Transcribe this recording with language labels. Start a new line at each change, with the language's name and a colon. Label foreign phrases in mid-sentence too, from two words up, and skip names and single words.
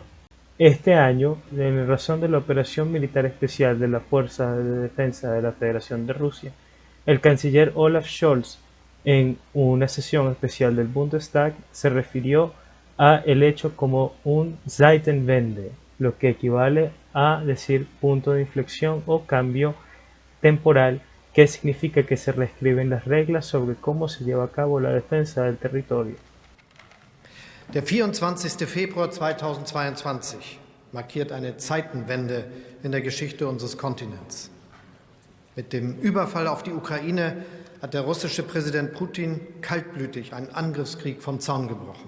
Spanish: Este año, en razón de la operación militar especial de la Fuerza de Defensa de la Federación de Rusia, el canciller Olaf Scholz, en una sesión especial del Bundestag, se refirió a el hecho como un Zeitenwende, lo que equivale a decir punto de inflexión o cambio temporal, que significa que se reescriben las reglas sobre cómo se lleva a cabo la defensa del territorio.
German: Der 24. Februar 2022 markiert eine Zeitenwende in der Geschichte unseres Kontinents. Mit dem Überfall auf die Ukraine hat der russische Präsident Putin kaltblütig einen Angriffskrieg vom Zaun gebrochen.